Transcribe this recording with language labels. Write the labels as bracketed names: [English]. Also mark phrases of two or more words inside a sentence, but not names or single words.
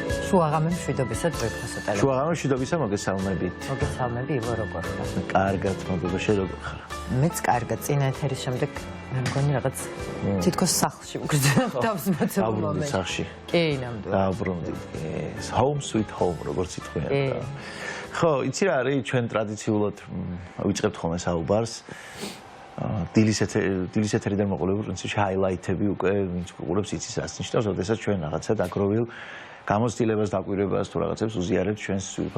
[Georgian] შუაღამე მშვიდობისა დღეფასო ტელეფონი. შუაღამე მშვიდობისა მოგესალმებით. მოგესალმები ილო როგორ ხარ? კარგად მოგება შე როგორ ხარ? მეც კარგად წინა ეთერის შემდეგ მე მგონი რაღაც თითქოს სახლში მგრძნობ თავს მოცემულ მომენტში. სახლში. კი, ნამდვილად. დაუბრუნდი. [English] Home sweet home [Georgian] როგორც ითქვიან და. ხო, იცი რა არის ჩვენ ტრადიციულად ვიწყებთ ხოლმე საუბარს. დილის ეთერიდან მოყოლებული პრინციპში ჰაილაითები უკვე ვინც ყურებს იცის რას ნიშნავს, როდესაც ჩვენ რაღაცა დაგროვილ გამოცდილებას დაკვირვებას თუ რაღაცებს უზიარებთ ჩვენს სულფას